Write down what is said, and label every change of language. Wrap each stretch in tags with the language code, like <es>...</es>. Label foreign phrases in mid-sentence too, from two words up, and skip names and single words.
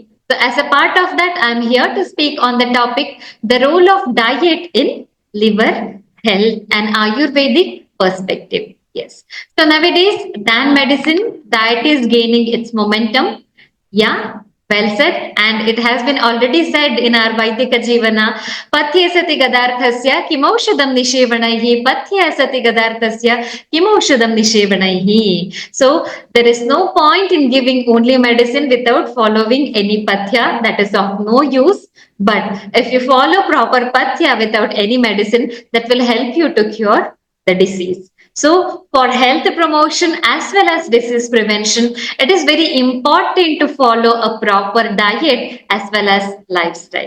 <en>So, as a part of that, I am here to speak on the topic, the role of diet in liver health and Ayurvedic perspective. Yes. So nowadays, than medicine, diet is gaining its momentum. Yeah, well said. And it has been already said in our Vaidika Jivana,</en> <sa>Pathya Sati Gadarthasya Kimaushadam Nishevanaihi, Pathya Sati Gadarthasya Kimaushadam Nishevanaihi.</sa> <en>So there is no point in giving only medicine without following any pathya. That is of no use. But if you follow proper pathya without any medicine, that will help you to cure the disease. So for health promotion as well as disease prevention, it is very important to follow a proper diet as well as lifestyle.</en>